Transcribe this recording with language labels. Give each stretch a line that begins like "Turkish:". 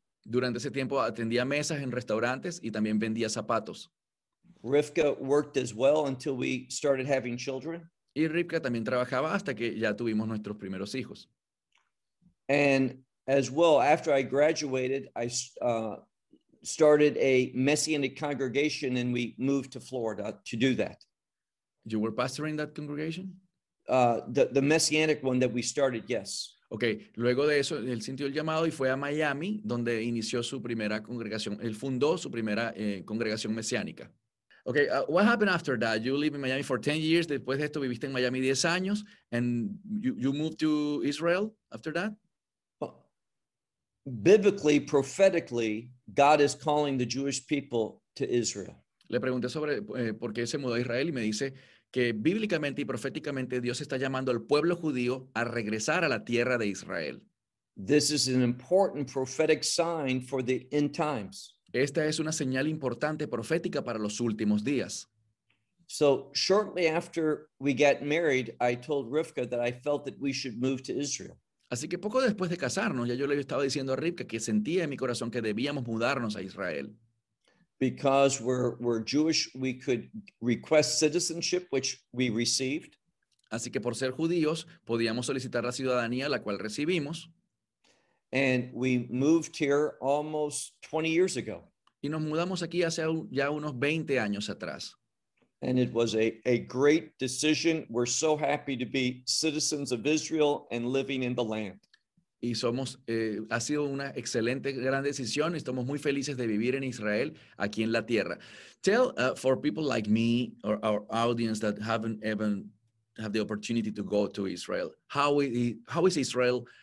Spanish: Durante ese tiempo atendía mesas en restaurantes y también vendía zapatos.
English: Rivka worked as well until we started having children.
Spanish: Y Rivka también trabajaba hasta que ya tuvimos nuestros primeros hijos.
English: And as well, after I graduated, I started a Messianic congregation and we moved to Florida to do that. You were pastoring that congregation? The Messianic one that we started, yes.
Spanish: Okay, luego de eso, él sintió el llamado y fue a Miami, donde inició su primera congregación. Él fundó su primera congregación mesiánica.
English: Okay, what happened after that? You live in Miami for 10 years.
Spanish: Después de esto, viviste en Miami 10 años.
English: And you moved to Israel after that? Biblically, prophetically, God is calling the Jewish people to Israel.
Spanish: Le pregunté sobre por qué se mudó a Israel y me dice que bíblicamente y proféticamente Dios está llamando al pueblo judío a regresar a la tierra de Israel.
English: This is an important prophetic sign for the end times.
Spanish: Esta es una señal importante profética para los últimos días.
English: So shortly after we got married, I told Rivka that I felt that we should move to Israel.
Spanish: Así que poco después de casarnos, ya yo le estaba diciendo a Rivka que sentía en mi corazón que debíamos mudarnos a Israel.
English: Because we're Jewish, we could request citizenship, which we received.
Spanish: Así que por ser judíos, podíamos solicitar la ciudadanía, la cual recibimos.
English: And we moved here almost 20 years ago.
Spanish: Y nos mudamos aquí hace ya unos 20 años atrás.
English: And it was a great decision. We're so happy to be citizens of Israel and living in the land.
Spanish: Y ha sido una excelente, gran decisión. Estamos muy felices de vivir en Israel, aquí en la tierra.
English: Tell for people like me or our audience that haven't even had the opportunity to go to Israel, how is Israel